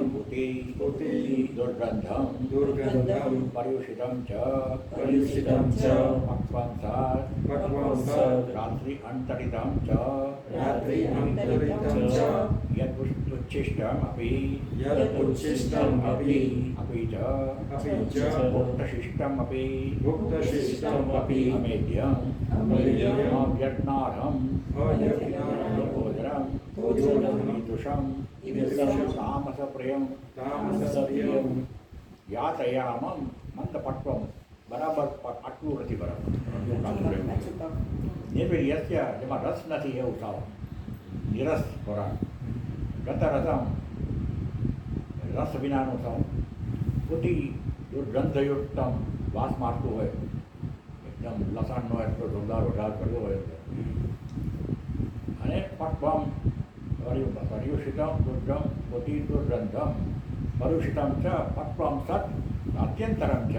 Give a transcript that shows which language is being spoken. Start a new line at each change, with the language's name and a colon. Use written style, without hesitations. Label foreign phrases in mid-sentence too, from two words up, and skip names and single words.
Sanskrit: पुति दुर्गंधम દુર્ગંધમ पर्युषितम च पर्युषितम च पक्वं सत पक्वं सत रात्रि अंतरितम च रात्रि अंतरितम च यदुच्छिष्टम अपि यदुच्छिष्टम अपि अपि च भुक्तशिष्टम अपि अमेद्यम् अमेद्यम् अव्यज्ञानम् अव्यज्ञानम् भोजनम् ईदृशम् तामसप्रियं તામસપ્રિયમ
Gujarati: यातयामं મંદપક્વમ. બરાબર આટલું નથી બરાબર. નિર્વીર્યસ્ય જેમાં રસ નથી એવું સાવ નિરસ ખોરાક. ગતરસમ રસ વિનાનું સાવ.
Sanskrit: पुति दुर्गंधयुक्तम
Gujarati: વાસ મારતું હોય એકદમ લસણનો એટલો જોરદાર વઘાર કર્યો હોય અને
Sanskrit: पक्वम पर्युषितम दुर्गम पुति दुर्गंधम पर्युषितम च पक्वम सत आत्यंतरम च.